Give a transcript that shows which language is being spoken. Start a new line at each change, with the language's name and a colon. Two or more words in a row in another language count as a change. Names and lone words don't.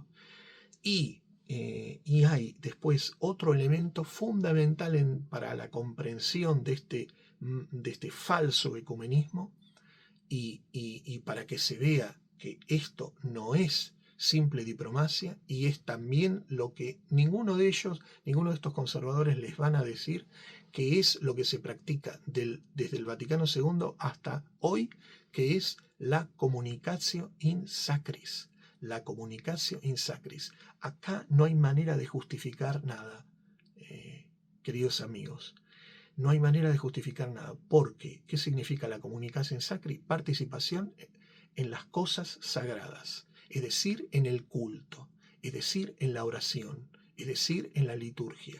Spanish: Y hay después otro elemento fundamental para la comprensión de este falso ecumenismo y para que se vea que esto no es simple diplomacia, y es también lo que ninguno de estos conservadores les van a decir, que es lo que se practica desde el Vaticano II hasta hoy, que es la
Latin: communicatio in sacris. La communicatio in sacris.
Spanish: Acá no hay manera de justificar nada, queridos amigos. No hay manera de justificar nada. Porque, ¿qué significa la comunicación sacri? Participación en las cosas sagradas, es decir, en el culto, es decir, en la oración, es decir, en la liturgia.